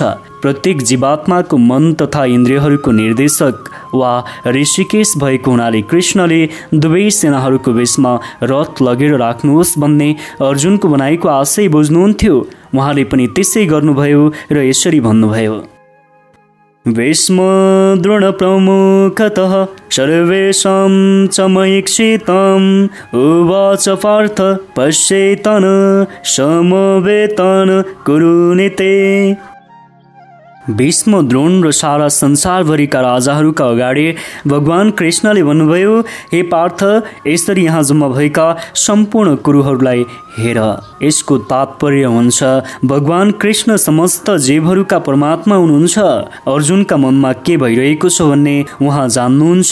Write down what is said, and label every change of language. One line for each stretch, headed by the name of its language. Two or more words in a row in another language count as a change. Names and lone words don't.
Nepali: प्रत्येक जीवात्माको मन तथा इन्द्रियहरूको निर्देशक वा ऋषिकेश भएको हुनाले कृष्णले दुवै सेनाहरूको बीचमा रथ लगेर राख्नुहोस् भन्ने अर्जुनको भनाइको आशय बुझ्नुहुन्थ्यो। उहाँले पनि त्यसै गर्नुभयो र यसरी भन्नुभयो,
Sanskrit: भीष्म द्रोण प्रमुखतः सर्वेषां च मयीक्षितम् उवाच पार्थ पश्येतान् समवेतान् कुरुनिते।
Nepali: भीष्म, द्रोण र सारा संसारभरिका राजाहरूका अगाडि भगवान कृष्णले भन्नुभयो, हे पार्थ, यसरी यहाँ जम्मा भएका सम्पूर्ण कुरुहरूलाई हेर। यसको तात्पर्य हुन्छ भगवान कृष्ण समस्त जीवहरूका परमात्मा हुनुहुन्छ। अर्जुनका मनमा के भइरहेको छ भन्ने उहाँ जान्नुहुन्छ।